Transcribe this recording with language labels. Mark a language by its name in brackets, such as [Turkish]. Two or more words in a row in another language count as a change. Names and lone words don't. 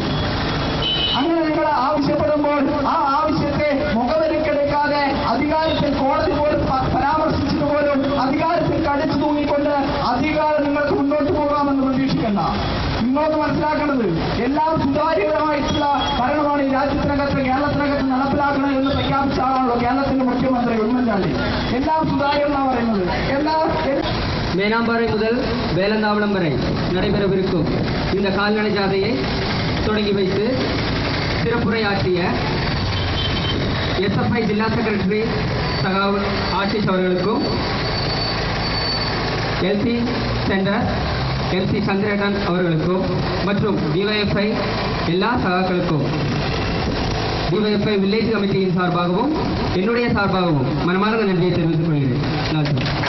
[Malayalam] അങ്ങനെ നിങ്ങൾ ആവശ്യപ്പെടുമ്പോൾ ആ ആവശ്യത്തെ മുഖവിലക്കെടുക്കാതെ അധികാരത്തിൽ കോടതി പോലും പരാമർശിച്ചതുപോലും അധികാരത്തിൽ കടിച്ചു തൂങ്ങിക്കൊണ്ട് അധികാരം നിങ്ങൾക്ക് മുന്നോട്ട് പോകാമെന്ന് പ്രതീക്ഷിക്കണ്ട. നിങ്ങൾക്ക് മനസ്സിലാക്കേണ്ടത് എല്ലാം സുതാര്യമായിട്ടുള്ള ഭരണമാണ് ഈ രാജ്യത്തിനകത്ത് കേരളത്തിനകത്ത് നടപ്പിലാക്കണം എന്ന് പ്രഖ്യാപിച്ച ആളാണല്ലോ കേരളത്തിന്റെ മുഖ്യമന്ത്രി ഉമ്മൻചാണ്ടി. എല്ലാം സുതാര്യം എന്നാണ് പറയുന്നത്. [Tamil] மேனாம்பாறை முதல் வேலந்தாவளம் வரை நடைபெறவிருக்கும் இந்த கால்நடை ஜாதையை தொடங்கி வைத்து சிறப்புரையாற்றிய எஸ்எஃப்ஐ ஜில்லா செக்ரட்டரி சகாவ் ஆஷிஷ் அவர்களுக்கும், எல்சி சென்டர் எம்சி சந்திரேகன் அவர்களுக்கும் மற்றும் டிவைஎஃப்ஐ எல்லா சகாக்களுக்கும் டிவைஎஃப்ஐ [English] village committee [Tamil] சார்பாகவும் என்னுடைய சார்பாகவும் மனமார்ந்த நன்றியை தெரிவித்துக் கொள்கிறேன். நன்றி.